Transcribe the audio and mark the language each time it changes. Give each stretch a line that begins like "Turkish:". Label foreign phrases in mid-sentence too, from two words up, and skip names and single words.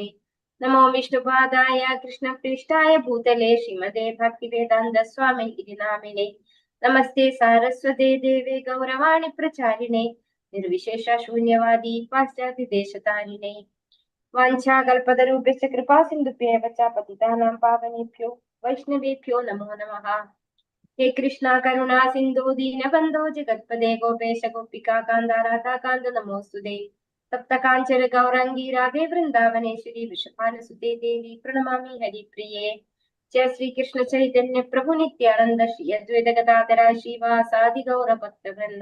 Sanskrit: നമോ വിഷ്ണുപാദായ കൃഷ്ണപൃഷ്ഠായ ഭൂതലേ ശ്രീമതേ ഭക്തിവേദാന്ത സ്വാമി നാമിനെ. നമസ്തേ സാരസ്വതേ ദേവേ ഗൗരവാണി പ്രചാരിണേ നിർവിശേഷ ശൂന്യവാദി പാശ്ചാത്യദേശതാരിണേ. വാഞ്ചാകൽപതരൂപേണ കൃപാ സിന്ധുഭ്യേവ ച പതിതാനാം പാവനേഭ്യോ വൈഷ്ണവേഭ്യോ നമോ നമഃ. ഹേ കൃഷ്ണ കരുണാ സിന്ധു ദീനബന്ധോ ജഗത്പദേ ഗോപേശ ഗോപികാ കാന്ത രാധാകാന്ത നമോസ്തുതേ. സപ്തകാഞ്ചന ഗൗരാംഗി രാധേ വൃന്ദാവനേശ്വരി വൃഷഭാനുസുതേ ദേവി പ്രണമാമി ഹരിപ്രിയേ. ജയ ശ്രീകൃഷ്ണ ചൈതന്യ പ്രഭു നിത്യാനന്ദ ശ്രീ അദ്വൈത ഗദാധര ശ്രീവാസാദി ഗൗരഭക്തവൃന്ദ.